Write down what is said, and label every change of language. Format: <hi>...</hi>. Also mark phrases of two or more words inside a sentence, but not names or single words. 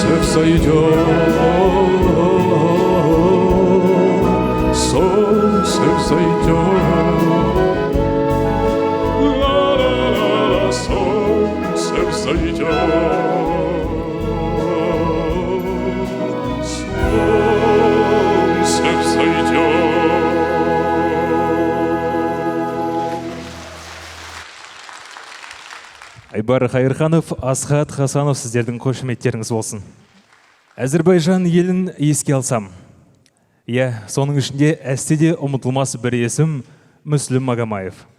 <ru>взойдет, солнце взойдет, ла-ла-ла-ла, солнце взойдет, солнце взойдет.</ru> <kk>Айбар Хайырханов, Асхат Хасанов, сіздердің қошеметтеріңіз болсын. Әзірбайжан елін еске алсам. Соның ішінде әстеде ұмытылмас бір есім Мүслім Магомаев.</kk>